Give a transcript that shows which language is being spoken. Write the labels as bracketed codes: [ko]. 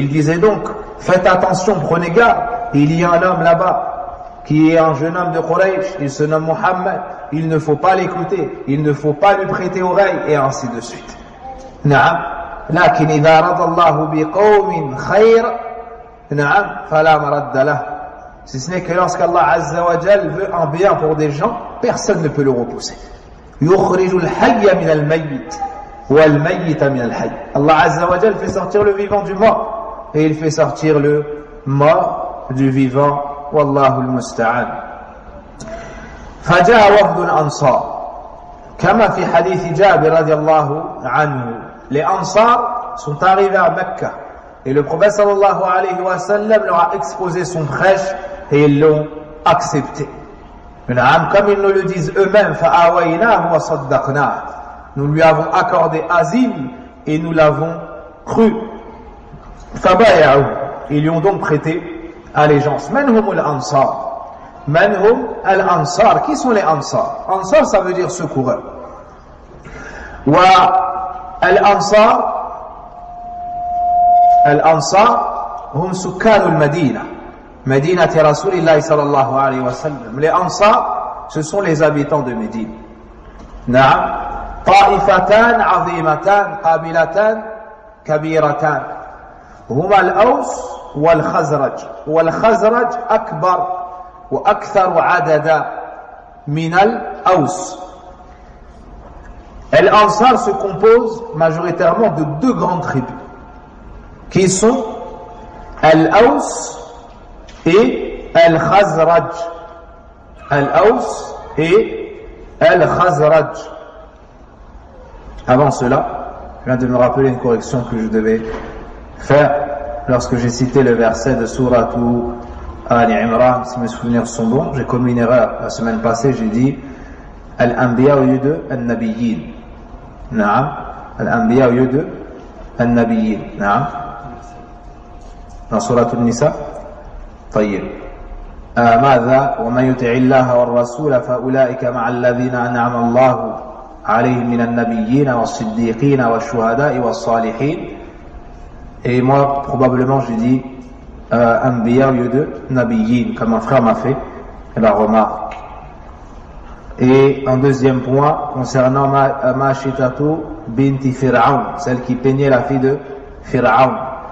[fr] Il disait donc, faites attention, prenez garde, il y a un homme là-bas, qui est un jeune homme de Quraysh, il se nomme Muhammad, il ne faut pas l'écouter, il ne faut pas lui prêter oreille, et ainsi de suite. [ar] Lakin idha radallahu biqawmin khayr, fala maradda lah. [fr] Si ce n'est que lorsqu'Allah Azza wa Jal veut un bien pour des gens, personne ne peut le repousser. [ar] يخرج الحي من الميت والميت من الحي. [fr] Allah Azza wa Jal fait sortir le vivant du mort et il fait sortir le mort du vivant. [ar] Wallahu al-musta'an. فجاء وفد الأنصار كما في حديث جابر رضي الله عنه. [fr] Les Ansar sont arrivés à Mecca et le prophète sallallahu alayhi wa sallam leur a exposé son prêche et ils l'ont accepté. Comme ils nous le disent eux-mêmes, [ar] فَآوَيْنَاهُ وَصَدَّقْنَاهُ. [fr] Nous lui avons accordé asile et nous l'avons cru. [ar] فَبَايَعُوا. [fr] Ils lui ont donc prêté allégeance. [ar] مَنْ هُمُ الْأَنصَارِ. مَنْ هُمْ الْأَنصَارِ. [fr] Qui sont les Ansar? Ansar, ça veut dire secoureur. [ar] والأنصار هم سكان المدينة مدينة رسول الله صلى الله عليه وسلم. [fr] Les Ansar, ce sont les habitants de Médine. [ar] نعم. طائفتان عظيمتان قابلتان كبيرتان هما الأوس والخزرج. والخزرج أكبر وأكثر عددا من الأوس. [fr] L'Ansar se compose majoritairement de deux grandes tribus qui sont Al-Aws et Al-Khazraj. Al-Aws et Al-Khazraj. Avant cela, je viens de me rappeler une correction que je devais faire lorsque j'ai cité le verset de Sourate Ali Imran. Si mes souvenirs sont bons, j'ai commis une erreur la semaine passée, j'ai dit Al-Anbiya au lieu de Al-Nabiyyin. Naam. Al-Anbiya au lieu de Al-Nabiyyin. Naam. dans Surat An-Nisa. [ar] طيب ماذا ومن يطع الله والرسول فأولئك مع الذين أنعم الله عليهم من النبيين والصديقين والشهداء والصالحين. [fr] Et moi probablement j'ai dit Anbiya au lieu de Nabiyyin, comme un frère m'a fait la remarque. Et un deuxième point concernant Mashitatu binti Fir'aun, celle qui peignait la fille de Fir'aun.